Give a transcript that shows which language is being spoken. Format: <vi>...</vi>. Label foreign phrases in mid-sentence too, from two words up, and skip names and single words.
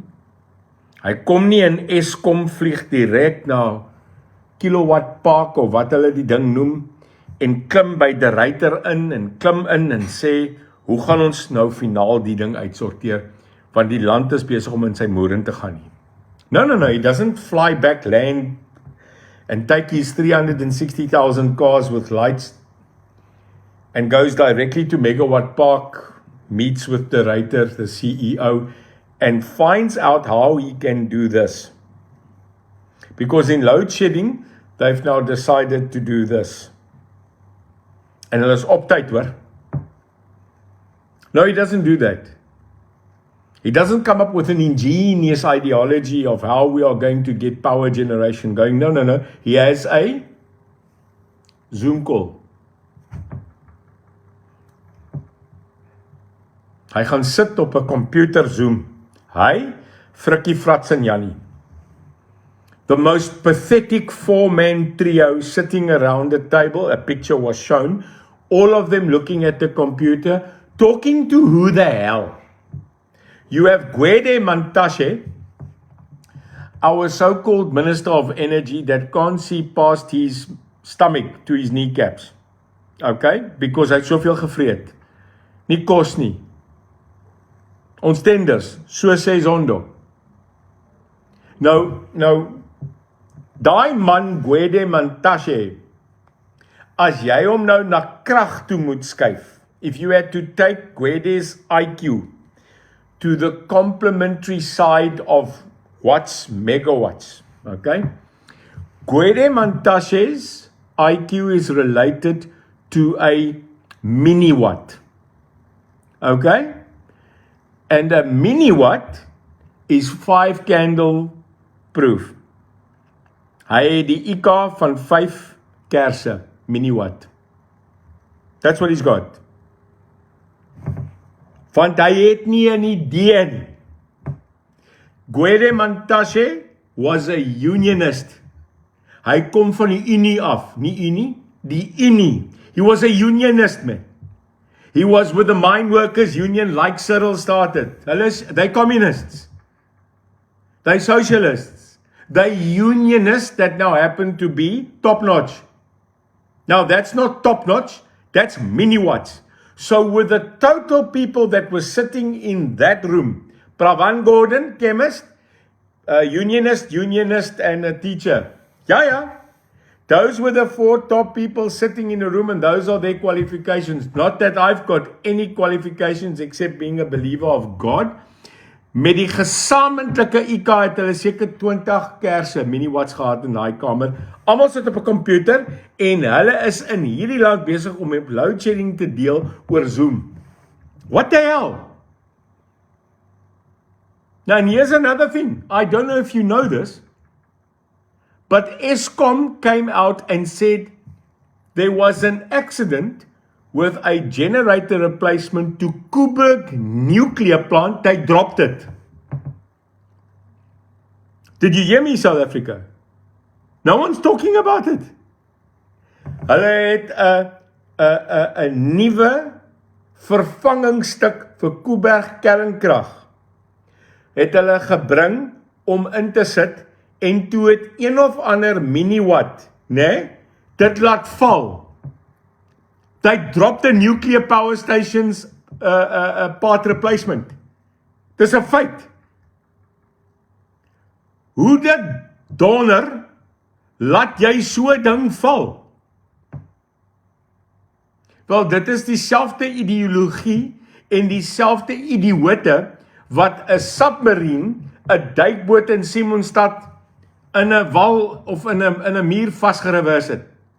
<af>Hy kom nie in Eskom vlieg direk na Kilowatt Park of wat hulle die ding noem, en klim by die ruiter in en klim in en sê, hoe gaan ons nou finaal die ding uitsorteer, want die land is besig om in sy moeren te gaan nie.</af> <en>No, he doesn't fly back land and take his 360,000 cars with lights and goes directly to Megawatt Park, meets with the writer, the CEO, and finds out how he can do this. Because in load shedding, they've now decided to do this.</en> <af>En hulle is op tyd, hoor.</af> <en>No, he doesn't do that. He doesn't come up with an ingenious ideology of how we are going to get power generation going. No. He has a Zoom call.</en> <af>Hy gaan sit op 'n computer Zoom. Hy, Frikkie Frats en Jannie.</af> <en>The most pathetic four-man trio sitting around the table, a picture was shown, all of them looking at the computer, talking to who the hell? You have Gwede Mantashe, our so-called Minister of Energy, that can't see past his stomach to his kneecaps. Okay? Because</en> <af>hy het soveel gevreet. Nie kos nie. Ons tenders, so sê Zondo. Nou, daai man Gwede Mantashe, as jy hom nou na krag toe moet skuif,</af> <en>if you had to take Gwede's IQ to the complementary side of watts, megawatts, okay? Gwede Mantashe's IQ is related to a mini-watt, okay? And a mini-watt is 5 candle proof.</en> <af>Hy het die IK van 5 kerse, mini-watt.</af> <en>That's what he's got.</en> <af>Want hy het nie 'n idee nie.</af> <en>Gwede Mantashe was a unionist.</en> <af>Hy kom van die Unie af, nie Unie, die Unie.</af> <en>He was a unionist, man. He was with the mine workers union like Cyril started. They communists. They socialists. They unionists that now happen to be top-notch. Now that's not top-notch, that's mini-watts. So with the total people that were sitting in that room, Pravan Gordon, chemist, unionist, and a teacher. Yeah. Those were the 4 top people sitting in a room, and those are their qualifications. Not that I've got any qualifications except being a believer of God.</en> <af>Met die gesamentlike IK het hulle seker 20 kerse mini-watts gehad in daai kamer. Almal sit op 'n komputer en hulle is in hierdie land besig om met</af> <en>load shedding</en> <af>te deel oor Zoom.</af> <en>What the hell? Now, and here's another thing. I don't know if you know this, but Eskom came out and said there was an accident with a generator replacement to Koeberg nuclear plant. They dropped it. Did you hear me, South Africa? No one's talking about it. Hulle het 'n nuwe vervangingsstuk vir Kuiberg kernkrag het hulle gebring om in te sit en toe het een of ander miniwatt, dit laat val. They dropped the nuclear power stations path replacement.</en> <af>Dis 'n feit. Hoe dit donder laat jy so 'n ding val? Wel, dit is dieselfde ideologie en dieselfde idioote wat 'n submarine, 'n duikboot in Simonstad in 'n wal of in 'n muur vasgerewers het.</af>